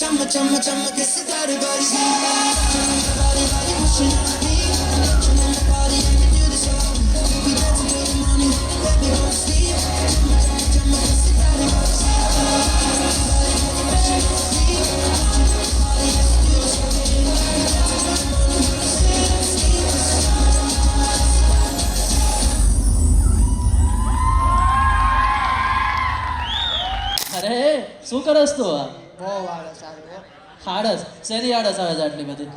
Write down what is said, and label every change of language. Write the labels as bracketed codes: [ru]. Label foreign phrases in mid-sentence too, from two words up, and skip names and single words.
[hi] चम चम के सितारे बारी बारी बारी [en] pushing on me turn on the party and we do the show we dance till the morning baby don't sleep [hi] chum के सितारे बारी [en] pushing on me turn on the party and we do the show [gu] અરે શું કરસ તું આ બહુ આળસ આવે હો. આળસ શેની આળસ આવે છે આટલી બધી